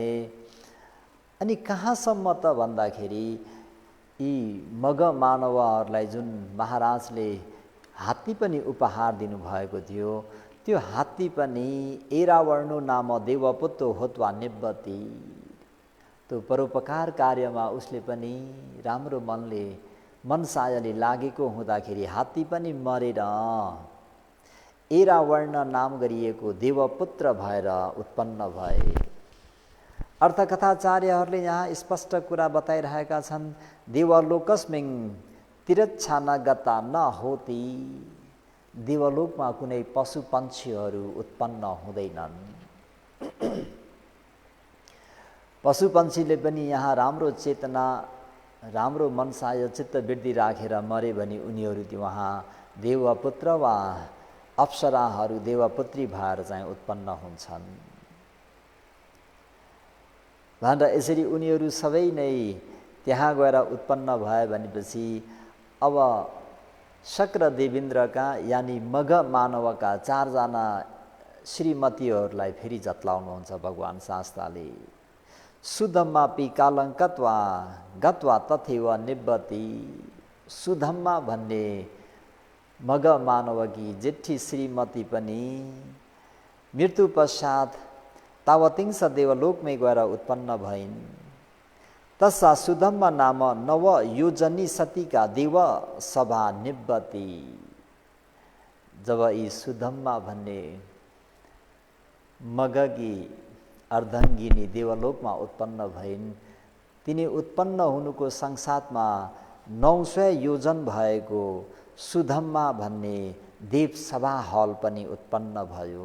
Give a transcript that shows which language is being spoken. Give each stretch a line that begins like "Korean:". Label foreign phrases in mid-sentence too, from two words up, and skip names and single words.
Nepali: अनि कहाँसम्म त भन्दाखेरि यी मग मानवहरूलाई जुन महाराजले हात्ती पनि उपहार दिनुभएको थियो, त्यो हात्ती पनि
Pali: एरावर्णु नाम देवपुत्र होत्वा निब्बती,
Nepali: त्यो परोपकार कार्यमा उसले पनि राम्रो मनले, मनसायले लागेको हुँदाखेरि हात्ती पनि मरेर एरावर्ण नाम गरिएको देवपुत्र भएर उत्पन्न भए। अर्थकथाचार्यहरूले यहाँ स्पष्ट कुरा बताइरहेका छन्,
Pali: देवलोकस्मिङ तिरच्छा न गता न होती,
Nepali: देवलोकमा कुनै पशु पक्षीहरू उत्पन्न हुँदैनन्। पशु पक्षीले पनि यहाँ राम्रो चेतना, राम्रो मनसाय चित्तवृत्ति राखेर मरे भने उनीहरू वहाँ देवपुत्र वा अप्सराहरू, देवपुत्री भएर चाहिँ उत्पन्न हुन्छन् भनेर। यसरी उनीहरू सबै नै त्यहाँ गएर उत्पन्न भए भनेपछि अब शक्र देवेन्द्रका यानि मग मानवका 4 जना श्रीमतीहरूलाई फेरि जत्लाउनुहुन्छ भगवान शास्त्रले।
Pali: सुधम्मापि कालङ्कत्वा गत्वा तथैव निब्बती,
Nepali: सुधम्मा भन्ने मग मानवकी जेठी श्रीमती पनि मृत्यु पश्चात तावतिंस देवलोकमै गएर उत्पन्न भइन्।
Pali: तस्सा सुधम्मा नाम नव योजनी सतीका देव सभा निब्बती,
Nepali: जब यी सुधम्मा भन्ने मगकी अर्धङ्गिनी देवलोकमा उत्पन्न भइन्, तिनी उत्पन्न हुनुको सँगसाथमा 900 योजन भएको सुधम्मा भन्ने देव सभा हल पनि उत्पन्न भयो।